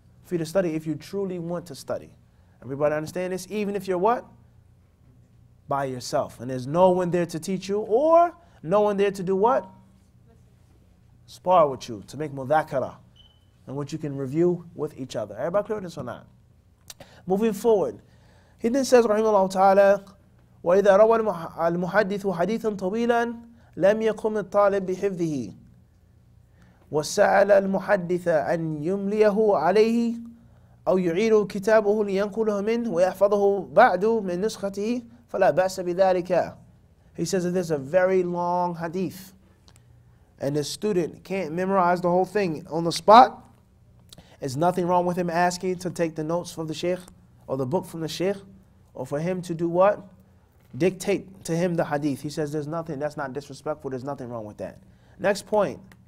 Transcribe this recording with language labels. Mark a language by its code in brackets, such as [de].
[en] for you to study if you truly want to study. Everybody understand this? Even if you're what? By yourself. And there's no one there to teach you, or no one there to do what? Spar with you, to make mudhakara, and what you can review with each other. Everybody clear this or not? Moving forward, he then says, rahimahullah ta'ala, [ar] وَإِذَا رَوَى الْمُحَدِّثُ حَدِيثًا طَوِيلًا لَمْ يَقُمِ الطَّالِبْ بِحِفْظِهِ وسأل المحدث أن يمليه عليه أو يعير كتابه لينقله منه ويحفظه بعد من نسخته فلا بأس بذلك. [en] He says that there's a very long hadith and the student can't memorize the whole thing on the spot. There's nothing wrong with him asking to take the notes from the sheikh or the book from the sheikh, or for him to do what? Dictate to him the hadith. He says there's nothing, that's not disrespectful, there's nothing wrong with that. Next point.